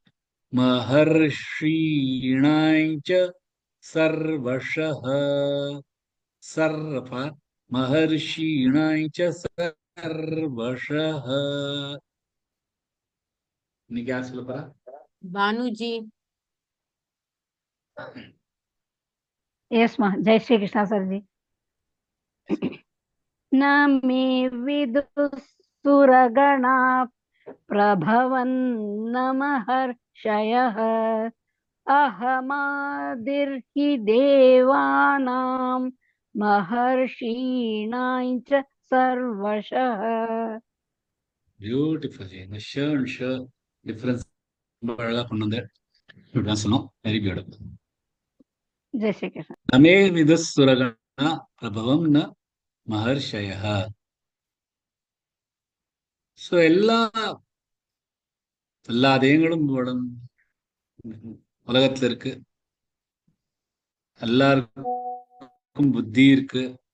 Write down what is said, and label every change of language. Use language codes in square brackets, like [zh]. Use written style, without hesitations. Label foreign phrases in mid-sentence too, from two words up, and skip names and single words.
[sa] महर्षीणां च सर्वशः, सर्व महर्षीणां च सर्वशः. [ta] இன்னைக்கு யார் சொல்ல போறா? பானுஜி. [en] yes ma'am, [hi] जय श्री कृष्णा सर जी। [sa] न मे विदुसुरगणा प्रभवन् महर्षयः, अहमादिर्हि देवानां महर्षीणां च सर्वशः. [ta] பியூட்டிஃபுல். இந்த [en] sha and sha difference [ta] ரொம்ப அழகா கொண்டு வந்த இப்படிதான் சொன்னோம். [en] very beautiful. [ta] जय श्री कृष्ण. [sa] नमे विदुसुरगणा प्रभवं न महर्षयः. [ta] ஸோ எல்லா தெய்வங்களும் உலகத்துல இருக்கு. எல்லாருக்கும் புத்தி இருக்கு.